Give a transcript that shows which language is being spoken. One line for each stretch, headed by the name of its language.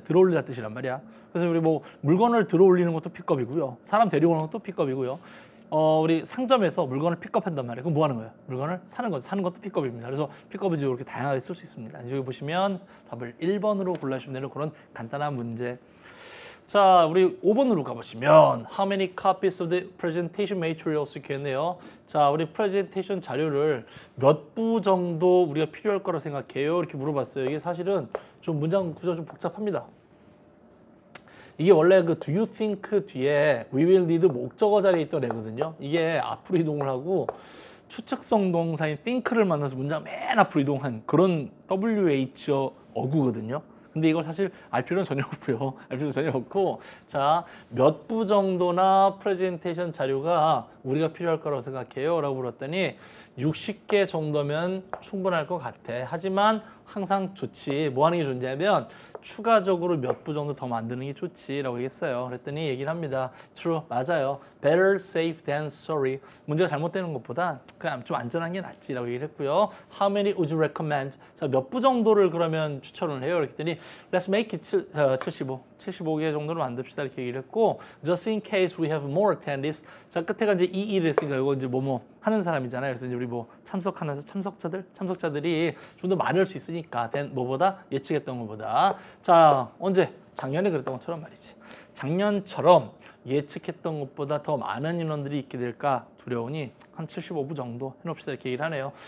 Korean: 들어올리다 뜻이란 말이야. 그래서 우리 뭐 물건을 들어올리는 것도 pickup이고요. 사람 데리고 오는 것도 pickup이고요. 우리 상점에서 물건을 픽업한단 말이에요. 그럼 뭐 하는 거예요? 물건을 사는 것도 픽업입니다. 그래서 픽업은 이렇게 다양하게 쓸 수 있습니다. 여기 보시면 답을 1번으로 골라주시면 되는 그런 간단한 문제.
English: 자, 우리 5번으로 가보시면 How many copies of the presentation materials 이렇게 했네요.
Korean: 자, 우리 프레젠테이션 자료를 몇 부 정도 우리가 필요할 거라고 생각해요? 이렇게 물어봤어요. 이게 사실은 좀 문장 구조 좀 복잡합니다. 이게 원래 그 do you think 뒤에 we will need 목적어 자리에 있던 애거든요. 이게 앞으로 이동을 하고 추측성 동사인 think를 만나서 문장 맨 앞으로 이동한 그런 WH 어구거든요. 근데 이걸 사실 알 필요는 전혀 없고요. 알 필요는 전혀 없고 자, 몇 부 정도나 프레젠테이션 자료가 우리가 필요할 거라고 생각해요? 라고 물었더니 60개 정도면 충분할 것 같아. 하지만 항상 좋지. 뭐 하는 게 좋냐면 추가적으로 몇 부 정도 더 만드는 게 좋지라고 얘기했어요. 그랬더니 얘기를 합니다.
English: True, 맞아요. Better safe than sorry.
Korean: 문제가 잘못되는 것보다 그냥 좀 안전한 게 낫지라고 얘기를 했고요.
English: How many would you recommend?
Korean: 자, 몇 부 정도를 그러면 추천을 해요?
English: 그랬더니 Let's make it 75개 정도로 만듭시다 이렇게 얘기를 했고 Just in case we have more attendees.
Korean: 자, 끝에가 이제 이를 했으니까 이거 이제 뭐뭐 하는 사람이잖아요. 그래서 이제 우리 뭐 참석자들이 좀 더 많을 수 있으니까 뭐보다 예측했던 것보다 자 언제 작년에 그랬던 것처럼 말이지 작년처럼 예측했던 것보다 더 많은 인원들이 있게 될까 두려우니 한 75부 정도 해놓읍시다 이렇게 얘기를 하네요.